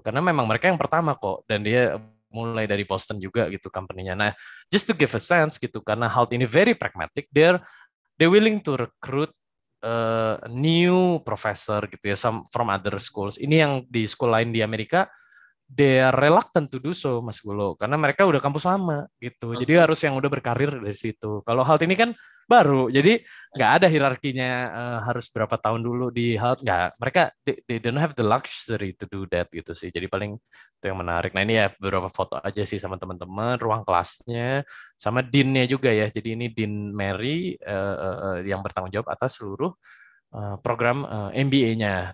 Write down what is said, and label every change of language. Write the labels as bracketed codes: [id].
[id] Karena memang mereka yang pertama kok, dan dia mulai dari Boston juga gitu company-nya. [en] Nah, just to give a sense [id] gitu, karena hal ini [en] very pragmatic, they're willing to recruit new professor [id] gitu ya, [en] some from other schools. [id] Ini yang di school lain di Amerika, [en] they are reluctant to do so, [id] Mas Gulo, karena mereka udah kampus lama gitu. Jadi harus yang udah berkarir dari situ. Kalau hal ini kan baru, jadi nggak ada hierarkinya harus berapa tahun dulu di hal, nggak. Mereka [en] they don't have the luxury to do that [id] gitu sih. Jadi paling itu yang menarik. Nah ini ya beberapa foto aja sih sama teman-teman, ruang kelasnya, sama deannya juga ya. Jadi ini Dean Mary yang bertanggung jawab atas seluruh program MBA-nya.